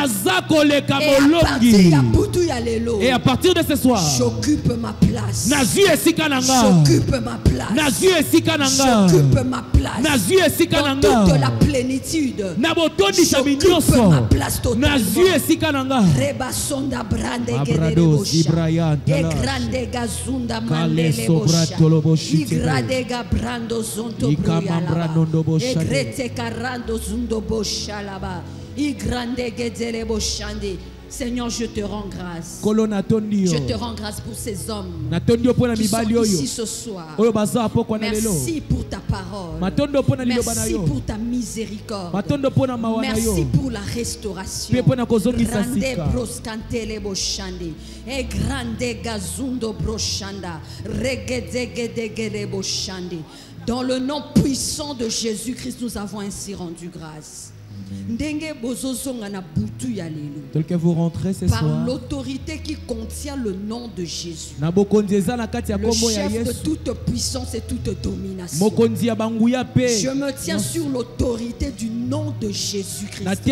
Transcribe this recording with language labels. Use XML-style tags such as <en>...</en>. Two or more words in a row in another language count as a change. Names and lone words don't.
<fr>Et à partir de ce soir, j'occupe ma place. J'occupe ma place. J'occupe ma place. Dans toute la plénitude, j'occupe ma place totalement. Rebasonda brande gedebosha. Egrande gazunda mandele bosha. Igradega brando zonto bruyalaba. Egrete karando zundo bosha laba. Igrande gedele boshande. Seigneur, je te rends grâce. Je te rends grâce pour ces hommes qui sont ici ce soir. Merci pour ta parole. Merci pour ta miséricorde. Merci pour la restauration. Grande broskantele boshande. E grande gazundo broshanda. Regedegedegede boshande. Dans le nom puissant de Jésus-Christ, nous avons ainsi rendu grâce. Tel que vous rentrez ce soir, par l'autorité qui contient le nom de Jésus, le chef de toute puissance et toute domination, je me tiens sur l'autorité du nom de Jésus-Christ.</fr>